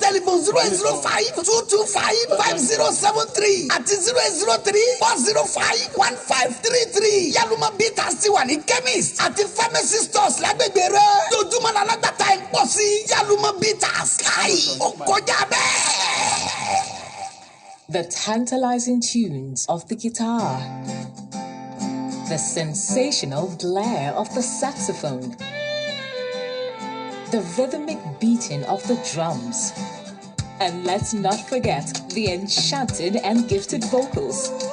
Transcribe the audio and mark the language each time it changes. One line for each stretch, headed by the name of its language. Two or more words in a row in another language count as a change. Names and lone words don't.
Yoruba: Telephone zero eight zero five two two five five zero seven three àti zero eight zero three four zero five one five three three. Yálùmọ́ Bitters ti wà ní chemist àti pharmacy stores lágbègbè rẹ̀. Dojúmọ́ la lágbàtà ẹ̀ pọ̀ sí. Yálùmọ́ Bitters, káì, ó kọjá bẹ́ẹ̀.
English: The tantalizing tunes of the guitar, the sensational glare of the saxophone, the rhythmic beating of the drums, and let's not forget the enchanted and gifted vocals.